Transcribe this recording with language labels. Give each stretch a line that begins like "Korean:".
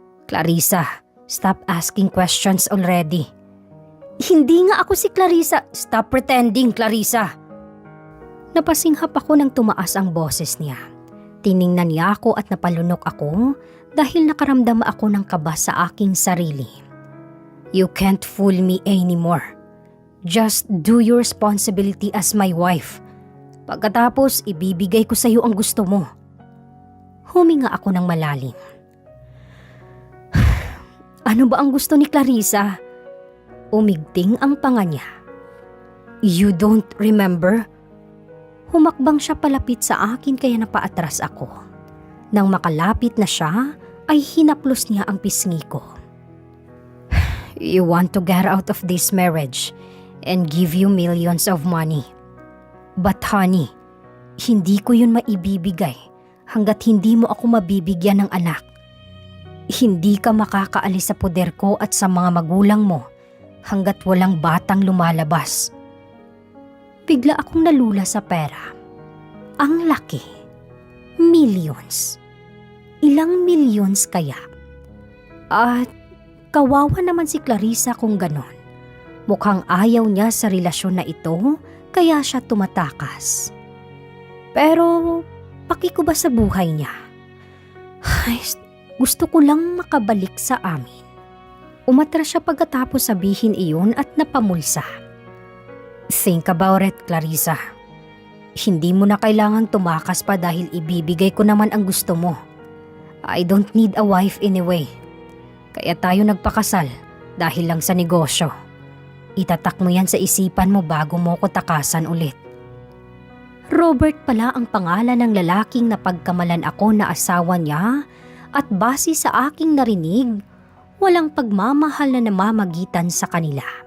English: Clarissa, stop asking questions already.
Filipino: Hindi nga ako si
English: Clarissa. Stop pretending, Clarissa.
Filipino: Napasinghap ako nang tumaas ang boses niya. Tiningnan niya ako at napalunok ako dahil nakaramdam ako ng kaba sa aking sarili.
English: You can't fool me anymore. Just do your responsibility as my wife.
Filipino: Pagkatapos, ibibigay ko sa iyo ang gusto mo. Huminga ako ng malalim. Ano ba ang gusto ni Clarissa? Umigting ang panga niya.
English: You don't remember?
Filipino: Humakbang siya palapit sa akin kaya napaatras ako. Nang makalapit na siya, ay hinaplos niya ang pisngi ko.
English: You want to get out of this marriage and give you millions of money. But honey,
Filipino: hindi ko yun maibibigay hanggat hindi mo ako mabibigyan ng anak. Hindi ka makakaalis sa poder ko at sa mga magulang mo hanggat walang batang lumalabas. Bigla akong nalula sa pera. Ang laki. Millions. Ilang millions kaya? At kawawa naman si Clarissa kung ganon. Mukhang ayaw niya sa relasyon na ito, kaya siya tumatakas. Pero, paki ko ba sa buhay niya? Ay, gusto ko lang makabalik sa amin. Umatras siya pagkatapos sabihin iyon at napamulsa.
English: Think about it,
Filipino: Clarissa. Hindi mo na kailangang tumakas pa dahil ibibigay ko naman ang gusto mo.
English: I don't need a wife anyway.
Filipino: Kaya tayo nagpakasal dahil lang sa negosyo. Itatak mo yan sa isipan mo bago mo ko takasan ulit. Robert pala ang pangalan ng lalaking napagkamalan ako na asawa niya at base sa aking narinig, walang pagmamahal na namamagitan sa kanila.